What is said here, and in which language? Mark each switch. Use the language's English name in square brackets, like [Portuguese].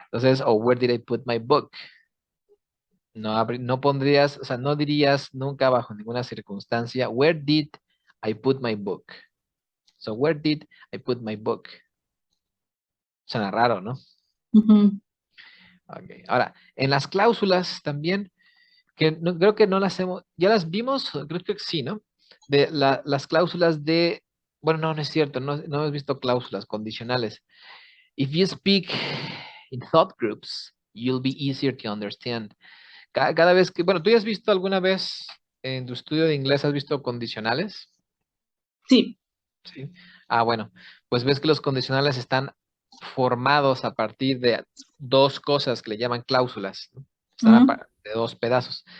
[Spanish] Entonces, [English] where did I put my book? [Spanish] No pondrías, o sea, no dirías nunca bajo ninguna circunstancia, where did I put my book? [English] So, where did I put my book? [Spanish] Suena raro, ¿no? Okay. Ahora, en las cláusulas también, que no, creo que no las hemos, ya las vimos, creo que sí, ¿no? De las cláusulas de, bueno, no es cierto, no hemos visto cláusulas condicionales. [English] If you speak in thought groups, you'll be easier to understand. [Spanish] Cada vez que, bueno, ¿tú ya has visto alguna vez en tu estudio de inglés, has visto condicionales? Sí. Sí. Bueno, pues ves que los condicionales están formados a partir de dos cosas que le llaman cláusulas. de dos pedazos.